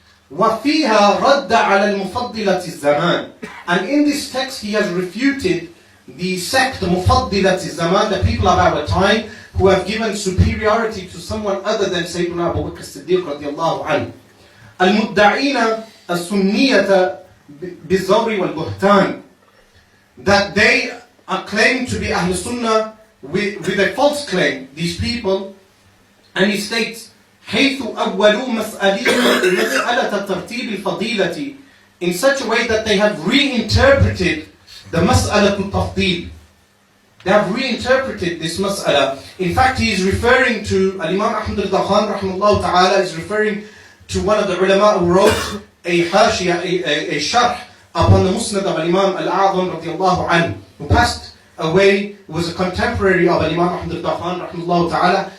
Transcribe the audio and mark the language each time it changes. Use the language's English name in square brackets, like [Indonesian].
[Arabic] وفيها رد على المفضلة الزمان, [English] and in this text he has refuted the sect [Arabic] مفضلة الزمان, [English] the people of our time who have given superiority to someone other than Sayyiduna Abu Bakr Siddiq radiallahu anhu. [Arabic] المدعين السنية بالزور والبهتان, [English] that they are claimed to be Ahl Sunnah with a false claim, these people. And he states, [Arabic] حيث أول مسألة ترتيب الفضيلة [English] in such a way that they have reinterpreted the mas'ala to tafdeel. They have reinterpreted this mas'ala. In fact, he is referring to, Al-Imam Ahmad al-Dakhan rahimahullah ta'ala is referring to one of the ulama who wrote a hashia, a sharh upon the Musnad of Al-Imam al-A'zam radiyallahu anhu, who passed away, was a contemporary of Al-Imam Ahmad al-Dakhan rahimahullah ta'ala.